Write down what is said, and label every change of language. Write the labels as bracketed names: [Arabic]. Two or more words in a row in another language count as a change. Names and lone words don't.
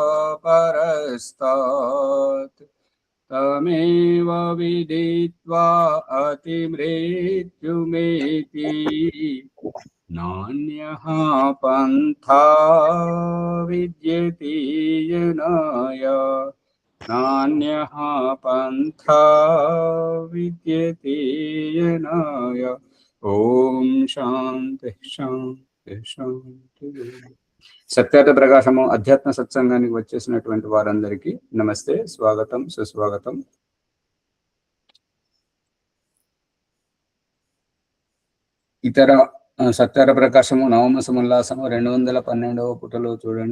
[Sanskrit] परस्तात् तमेव विदित्वा अतिमृत्युमेति नान्यः पन्था विद्यते येनाय नान्यः पन्था विद्यते येनाय। ఓం శాంతి శాంతి శాంతి. [Telugu] సత్యార్థ ప్రకాశము అధ్యాత్మ సత్సంగానికి వచ్చేసినటువంటి వారందరికీ నమస్తే, స్వాగతం, సుస్వాగతం. ఇతర సత్యార ప్రకాశము నవమ సముల్లాసము 212వ పుటలో చూడండి.